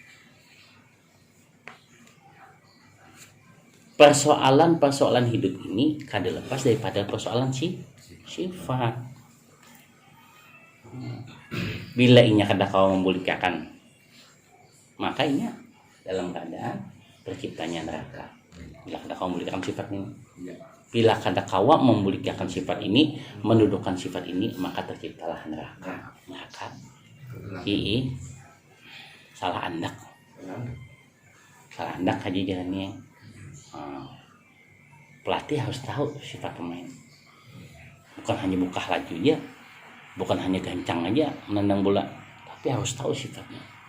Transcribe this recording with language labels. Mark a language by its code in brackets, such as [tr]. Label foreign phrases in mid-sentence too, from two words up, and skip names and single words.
[bjn] Persoalan hidup ini kada lepas daripada persoalan sifat. Bila inya kada kau membulikan maka inya dalam keadaan terciptanya neraka. Bila kada kau membulikan sifat ini, bila kada kawa membulikan sifat ini, mendudukkan sifat ini, maka terciptalah neraka. Salah andak aja jalannya. [id] Pelatih harus tahu sifat pemain. [bjn] Bukan hanya buka laju aja, bukan hanya gancang aja menendang bola, tapi harus tahu sifatnya.